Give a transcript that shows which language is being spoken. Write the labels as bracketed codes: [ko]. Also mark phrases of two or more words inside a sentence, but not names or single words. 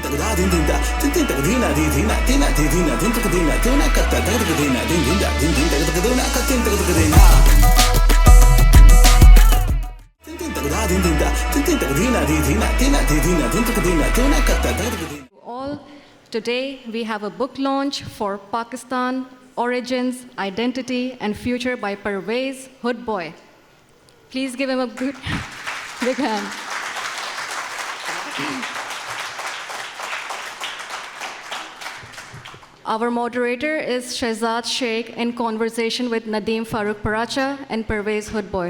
[en] din din da din din tak dina di dina dina di dina din tak dina dina katta tak dina din din da din din tak dina katta tak dina din din tak da din din da din din tak dina di dina dina di dina din tak dina dina katta tak dina. All today we have a book launch for Pakistan Origins, Identity and Future by Parvez Hoodboy. Please give him a good big hand. Our moderator is Shehzad Sheikh in conversation with Nadeem Farooq Paracha and Parvez Hoodboy.